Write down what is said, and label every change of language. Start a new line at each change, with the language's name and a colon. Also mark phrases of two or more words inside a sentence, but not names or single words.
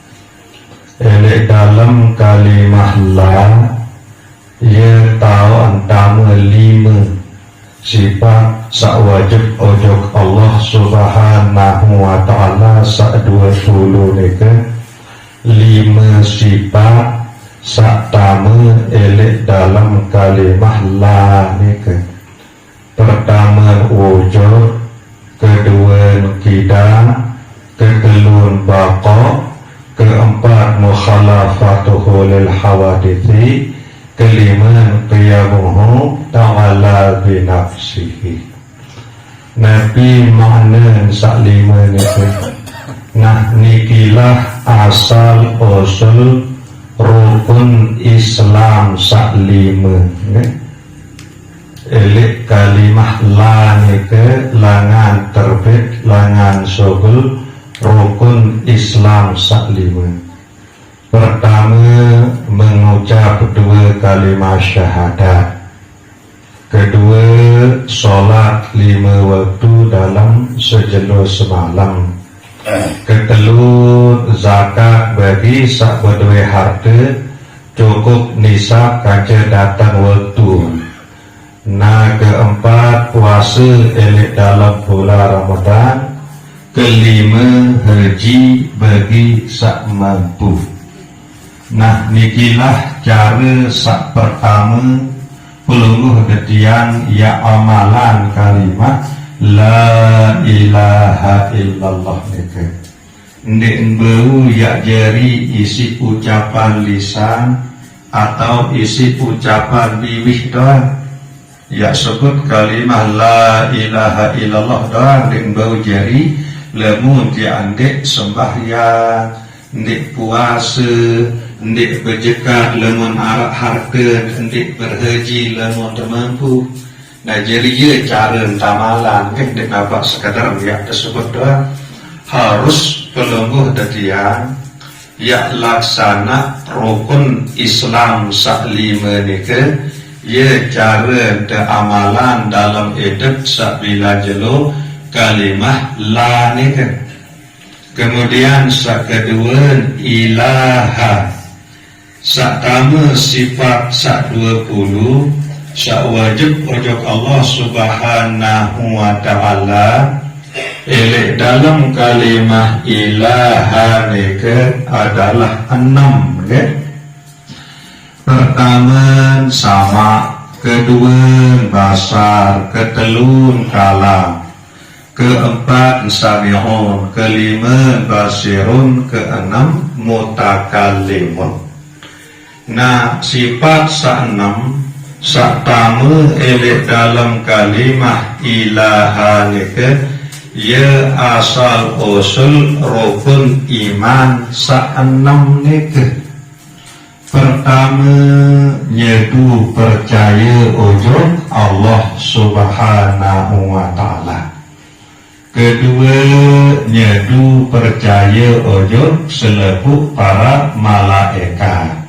Sasak: Elek dalam kalimah La ia tahu antama 5 sifat sak wajib ojok
Arabic: الله سبحانه وتعالى
Sasak: sak 20 nika 5 sifat sak tamu elek dalam kalimah La nika. Pertama wujud, kedua kidam, kekelun baqa, keempat
Arabic: مخالفته للحوادث,
Sasak: kelima
Arabic: قيامه تعالى بنفسه.
Sasak: Nabi makna sak 5 niki. Nah nikilah asal usul rukun Islam sak 5. Elik kalimah La niki langan terbit langan sugul rukun Islam sak 5. Pertama mengucap 2 kalimat syahadat, kedua sholat 5 waktu dalam sejelo semalam, ketelu zakat bagi sak bedue harta cukup nisab kaca datang waktu. Nah keempat puasa elek dalam bulan Ramadan, kelima haji bagi sak mampu. Nah nikilah cara sak pertama pelungguh ketian ya amalan kalimat
Arabic: لا إله إلا الله
Sasak: nika. Ndek bau ya jari isi ucapan lisan atau isi ucapan bibir doang. Ya sebut kalimah
Arabic: لا إله إلا الله
Sasak: doang ndek bau jari, lamun dia ndek sembahyang, ndek puasa, ndek berjekat lamun arak harta, ndek berhaji lamun termampu. Nah jadi dia cara tamalan kan ndek dapat sekadar ya tersebut doang. Harus pelungguh dadian ya laksana rukun Islam sak lima nika ya cara amalan dalam hidup sabila jelo kalimah la nika. Kemudian sak kedua ilaha, sak tama sifat sak 20 sak wajib ojok
Arabic: الله سبحانه وتعالى.
Sasak: Elek dalam kalimah ilaha nika adalah 6 ya. Pertama sama, kedua basar, ketelun kalam, keempat sami'un, kelima basirun, keenam mutakallimun. Nah sifat sa-6 sa-tamu elek dalam kalimah ilaha nika ya asal usul rukun iman sa-6 nika. Pertama nyedu percaya ujung
Arabic: الله سبحانه وتعالى.
Sasak: Kedua nyedu percaya ujung selepuk para malaikat.